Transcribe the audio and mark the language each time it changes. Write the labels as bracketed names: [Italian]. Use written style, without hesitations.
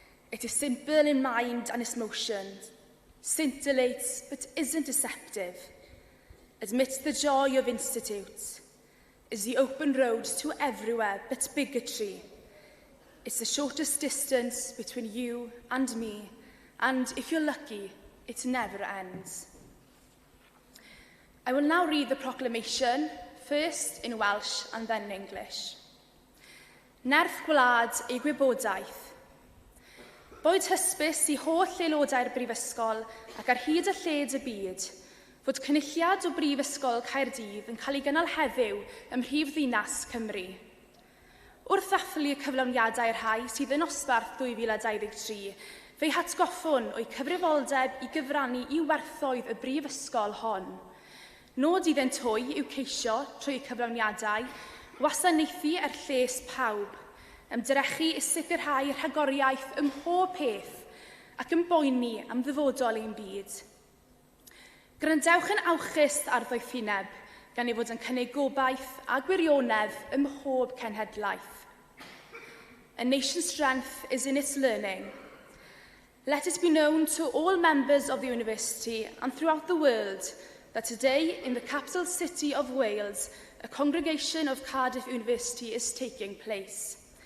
[English] It is simple in mind and its motions, scintillates but isn't deceptive, admits the joy of institutes, is the open road to everywhere but bigotry. It's the shortest distance between you and me, and if you're lucky, it never ends. I will now read the proclamation, first in Welsh and then in English. [Welsh] Nerth gwlad ei gwybodaeth. Boed hysbys i holl aelodau'r brifysgol ac ar hyd y lled y byd, fod cynulliad o Brifysgol Caerdydd yn cael ei gynnal heddiw ym Mhrifddinas Cymru. Wrth ddathlu y cyflawniadau'r rhai sydd yn osbarth 2023, fe'i hatgoffwn o'i cyfrifoldeb i gyfrannu i werthoedd y brifysgol hon. Nod iddynt hwy i'w ceisio trwy cyflawniadau, wasanaethu lles pawb, ymdrechu i sicrhau rhagoriaeth ym mhob peth ac yn boeni am ddyfodol ein byd. Grandewch yn awchus ar ddoethineb, gan ei fod yn cynnig gobaith a gwirionedd ym mhob cenhedlaeth. [English] A nation's strength is in its learning. Let it be known to all members of the university and throughout the world that today, in the capital city of Wales, a congregation of Cardiff University is taking place.